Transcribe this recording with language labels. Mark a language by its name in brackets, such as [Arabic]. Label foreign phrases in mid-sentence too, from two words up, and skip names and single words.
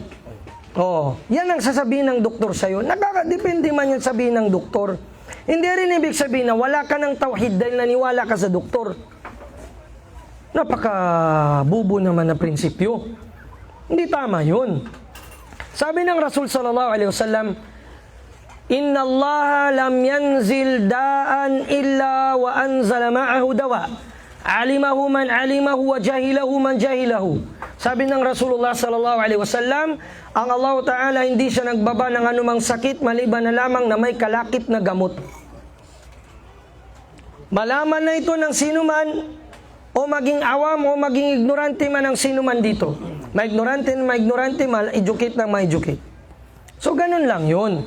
[Filipino] Yan ang sasabihin ng doktor sa'yo. Nakakadepende man yan sabihin ng doktor. Hindi rin ibig sabihin na wala ka ng tawhid dahil naniwala ka sa doktor. Napaka-bubo naman na prinsipyo. Hindi tama yun. Sabi ng Rasul [Arabic] صلى الله عليه وسلم، إن الله لم ينزل داء إلا وأنزل معه دواء. علمه من علمه وجهله من جهله. [Filipino] Sabi ng Rasulullah [Arabic] صلى الله عليه وسلم, [Filipino] ang Allah Ta'ala hindi siya nagbaba ng anumang sakit maliban na lamang na may kalakip na gamot. Malaman na ito ng sino man, o maging awam o maging ignorante man ng sino man dito. Ma-ignorante, ma-educate na ma-educate. So ganun lang yun.